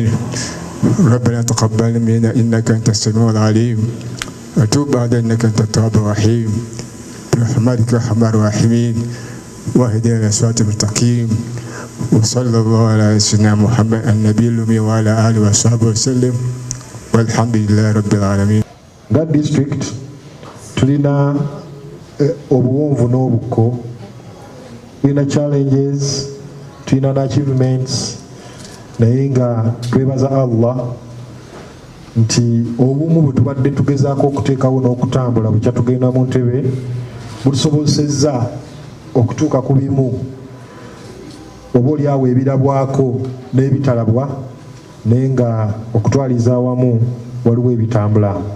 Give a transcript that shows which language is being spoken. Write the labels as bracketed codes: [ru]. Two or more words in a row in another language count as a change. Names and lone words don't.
[ar] ربنا تقبل منا إنك أنت السميع العليم وتوب علينا إنك أنت التواب الرحيم برحمتك يا أرحم الراحمين. واهدنا الصراط المستقيم وصلى الله على سيدنا محمد النبي الأمي وعلى آله وصحبه وسلم والحمد لله رب العالمين. [en] That district [lg] tulina obuwonvu n'obuko, tulina challenges, tulina achievements, naye nga twebaza Allah nti obumu bwe tubadde tugezaako okuteekawo n'okutambula bwe kyatugenda mu ntebe butusobozesezza okutuuka ku bimu oba oliawo ebirabwako n'ebitalabwa, naye nga okutwaliza awamu waliwo ebitambula.